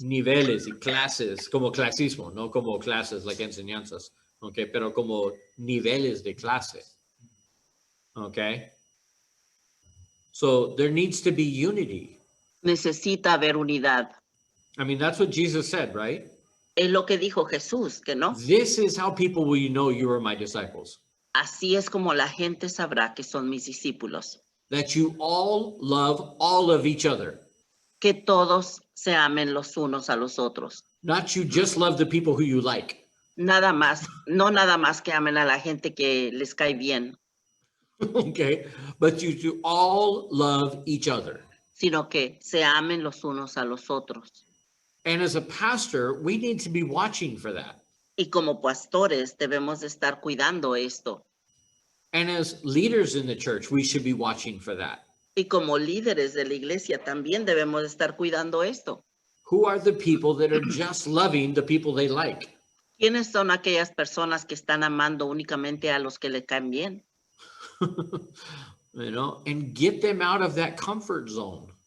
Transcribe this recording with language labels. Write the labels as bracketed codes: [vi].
[es] Niveles y clases, como clasismo, no como clases, like enseñanzas. Okay, pero como niveles de clase. [en] Okay. So there needs to be unity. [es] Necesita haber unidad. [en] I mean, that's what Jesus said, right? [es] Es lo que dijo Jesús, que no. [en] This is how people will know you are my disciples. [es] Así es como la gente sabrá que son mis discípulos. [en] That you all love all of each other. [es] Que todos se amen los unos a los otros. [en] Not you just love the people who you like. [es] Nada más, no nada más que amen a la gente que les cae bien, [en] Okay, but you to all love each other. [es] sino que se amen los unos a los otros. [en] And as a pastor, we need to be watching for that. [es] Y como pastores debemos de estar cuidando esto. [en] And as leaders in the church, we should be watching for that. [es] Y como líderes de la iglesia también debemos de estar cuidando esto. [en] Who are the people that are just loving the people they like? [es] ¿Quiénes son aquellas personas que están amando únicamente a los que le caen bien? [en] You know, and get them out of that comfort zone.